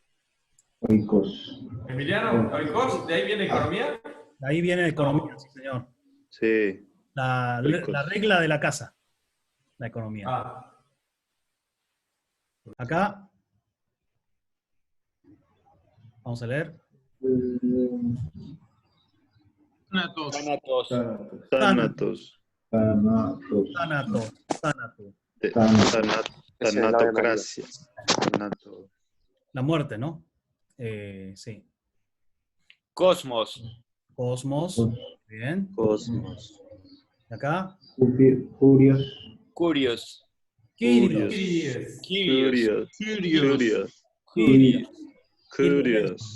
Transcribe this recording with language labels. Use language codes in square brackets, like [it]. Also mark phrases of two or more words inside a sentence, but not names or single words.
[es] Emiliano, oikos, de ahí viene economía. De ahí viene economía, sí, señor. Sí. La regla de la casa. La economía. Acá, vamos a leer. Thanatos. Thanatos. Thanatos. Thanato. Tanatocracia. Thanato. La muerte, ¿no? Sí. Cosmos. Cosmos. Bien. Cosmos. Y acá, Curios. Kyrios. Curios. Curios.